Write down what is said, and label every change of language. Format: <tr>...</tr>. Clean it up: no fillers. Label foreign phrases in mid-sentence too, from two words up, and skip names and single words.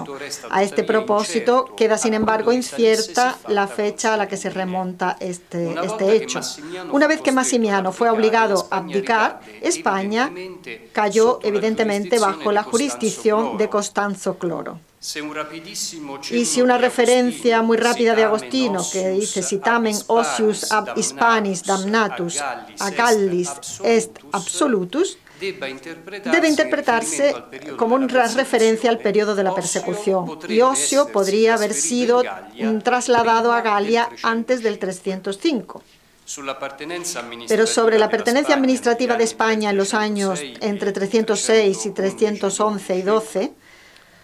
<es>A este propósito, queda sin embargo incierta la fecha a la que se remonta este hecho. Una vez que Massimiano fue obligado a abdicar, España cayó evidentemente bajo la jurisdicción de Constanzo Cloro. Y si una referencia muy rápida de Agostino, que dice</es> <la>«Si tamen osius ab Hispanis damnatus a Gallis est absolutus»,</la> <es>debe interpretarse como una referencia al periodo de la persecución, y Osio podría haber sido trasladado a Galia antes del 305. Pero sobre la pertenencia administrativa de España en los años entre 306 y 311 y 12,</es>